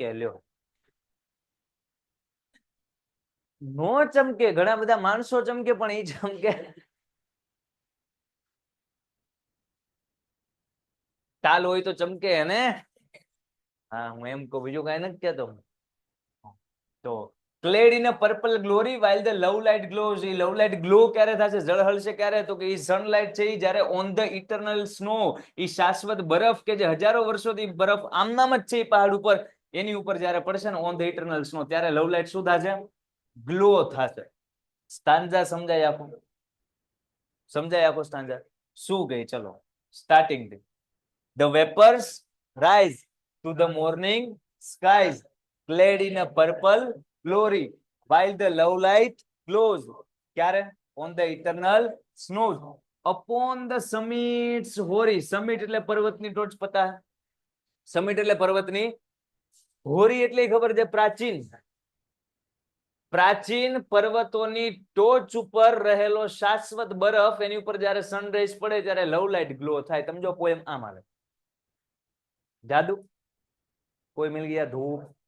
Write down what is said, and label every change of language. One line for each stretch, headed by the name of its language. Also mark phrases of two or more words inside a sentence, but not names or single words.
Gujarati: લ્યો, નો ચમકે. ઘણા બધા માણસો ચમકે, પણ એ ચમકે. તાલ હોય તો ચમકે ને. હા, હું એમ કહું, બીજું કઈ નથી કહેતો.
English: તો clad in a purple glory while the love light glows.
Gujarati: એ
English: love light glow
Gujarati: ક્યારે થશે? ઝળહળશે ક્યારે? તો કે એ સનલાઇટ છે એ જ્યારે
English: on the eternal snow,
Gujarati: એ શાશ્વત બરફ કે જે હજારો વર્ષોથી બરફ આમનામ જ છે એ પહાડ ઉપર, એની ઉપર જ્યારે પડશે ને
English: on the eternal snow,
Gujarati: ત્યારે લવ લાઇટ શું થશે? ગ્લો થશે. સ્ટાન્જા સમજાય આખું? સમજાય આખું સ્ટાન્જા? શું ગઈ? ચલો સ્ટાર્ટિંગ થી.
English: The vapors rise to the morning skies clad in a purple glory while the love light glows.
Gujarati: ક્યારે?
English: on the eternal snows upon the summits hoary.
Gujarati: summit એટલે પર્વતની ટોચ. પતા? summit એટલે પર્વતની. હોરી એટલે ખબર છે? પ્રાચીન. પ્રાચીન પર્વતોની ટોચ ઉપર રહેલો શાશ્વત બરફ, એની ઉપર જયારે સનરાઈઝ પડે ત્યારે
English: love light glow
Gujarati: થાય. સમજો? પોએમ આમ આવે. જાદુ.
Hindi: कोई मिल गया धूप.